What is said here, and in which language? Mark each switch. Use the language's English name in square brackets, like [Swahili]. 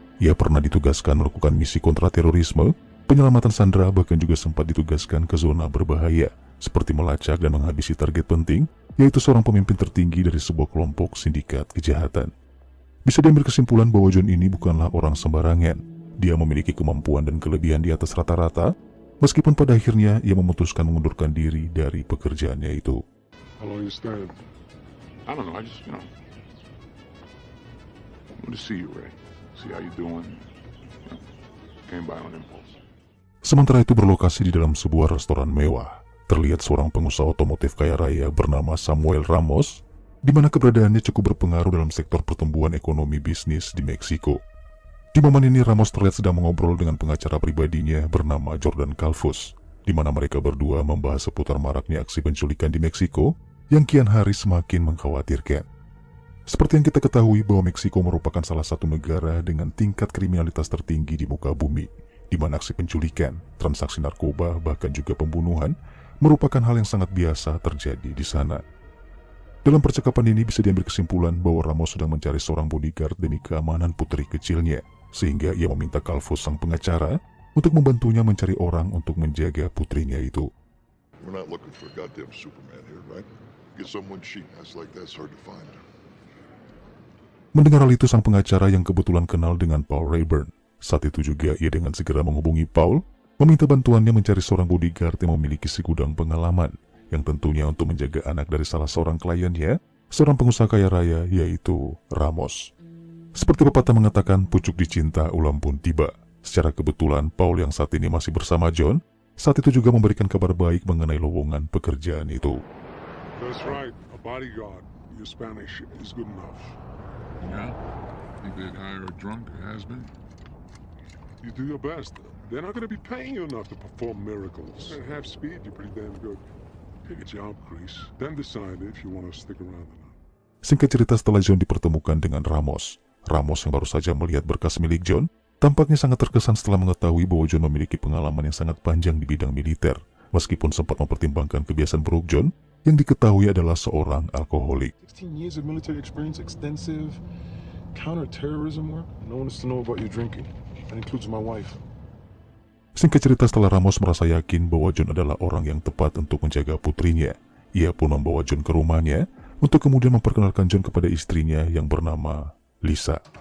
[Indonesian] Ia pernah ditugaskan melakukan misi kontraterorisme, penyelamatan sandera, bahkan juga sempat ditugaskan ke zona berbahaya, seperti melacak dan menghabisi target penting, yaitu seorang pemimpin tertinggi dari sebuah kelompok sindikat kejahatan. Bisa diambil kesimpulan bahwa John ini bukanlah orang sembarangan. Dia memiliki kemampuan dan kelebihan di atas rata-rata, meskipun pada akhirnya ia memutuskan mengundurkan diri dari pekerjaannya itu. [English] How long you staying? I don't know, I just, want to see you, Ray. See how you doing. Came by on impulse. [Indonesian] Sementara itu berlokasi di dalam sebuah restoran mewah, terlihat seorang pengusaha otomotif kaya raya bernama Samuel Ramos, di mana keberadaannya cukup berpengaruh dalam sektor pertumbuhan ekonomi bisnis di Meksiko. Di momen ini Ramos terlihat sedang mengobrol dengan pengacara pribadinya bernama Jordan Calvus, di mana mereka berdua membahas seputar maraknya aksi penculikan di Meksiko yang kian hari semakin mengkhawatirkan. Seperti yang kita ketahui bahwa Meksiko merupakan salah satu negara dengan tingkat kriminalitas tertinggi di muka bumi, di mana aksi penculikan, transaksi narkoba, bahkan juga pembunuhan merupakan hal yang sangat biasa terjadi di sana. Dalam percakapan ini bisa diambil kesimpulan bahwa Ramos sedang mencari seorang bodyguard demi keamanan putri kecilnya, sehingga ia meminta Calvus sang pengacara untuk membantunya mencari orang untuk menjaga putrinya itu. [English] We're not looking for a goddamn Superman here, right? Get someone cheap. That's like that's hard to find. [Indonesian] Mendengar hal itu, sang pengacara yang kebetulan kenal dengan Paul Rayburn, saat itu juga ia dengan segera menghubungi Paul, meminta bantuannya mencari seorang bodyguard yang memiliki segudang pengalaman, yang tentunya untuk menjaga anak dari salah seorang kliennya, seorang pengusaha kaya raya, yaitu Ramos. Seperti pepatah mengatakan, pucuk dicinta ulam pun tiba. Secara kebetulan, Paul yang saat ini masih bersama John, saat itu juga memberikan kabar baik mengenai lowongan pekerjaan itu. [English] That's right, a bodyguard. Your Spanish is good enough. Yeah? Think they'd hire a drunk, a has-been? You do your best. They're not going to be paying you enough to perform miracles. At half speed, you're pretty damn good. Take a job, Chris. Then decide if you want to stick around or not. [Indonesian] Singkat cerita, setelah John dipertemukan dengan Ramos yang baru saja melihat berkas milik John, tampaknya sangat terkesan setelah mengetahui bahwa John memiliki pengalaman yang sangat panjang di bidang militer, meskipun sempat mempertimbangkan kebiasaan buruk John yang diketahui adalah seorang alkoholik. [English] 16 years of military experience, extensive counter-terrorism work. No one is to know about your drinking. That includes my wife. [Indonesian] Singkat cerita, setelah Ramos merasa yakin bahwa John adalah orang yang tepat untuk menjaga putrinya, ia pun membawa John ke rumahnya untuk kemudian memperkenalkan John kepada istrinya yang bernama Lisa.